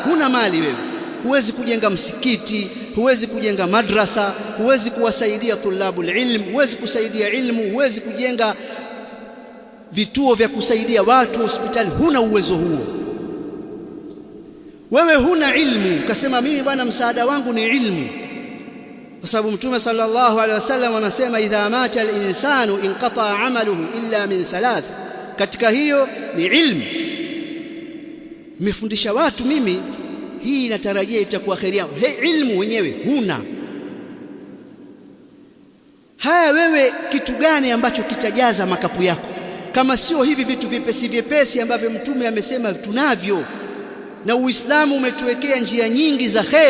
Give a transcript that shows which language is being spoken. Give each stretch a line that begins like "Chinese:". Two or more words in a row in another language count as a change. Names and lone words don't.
Swahili: Huna mali wewe, huwezi kujenga msikiti, huwezi kujenga madrasa, huwezi kuwasaidia
Arabic: طلاب العلم,
Swahili: huwezi kusaidia ilmu, huwezi kujenga vituo vya kusaidia watu, hospitali. Huna uwezo huo. Wewe huna ilmu, ukasema mimi bwana msaada wangu ni ilmu, kwa sababu Mtume
Arabic: صلى الله عليه وسلم
Swahili: anasema,
Arabic: إذا مات الإنسان انقطع عمله إلا من ثلاث
Swahili: katika hiyo ni ilmu. Nimefundisha watu mimi, hii natarajia itakuwa kheri yangu. Ilmu wenyewe huna. Haya, wewe kitu gani ambacho kitajaza makapu yako kama sio hivi vitu vyepesi vyepesi ambavyo Mtume amesema tunavyo, na Uislamu umetuwekea njia nyingi za khair.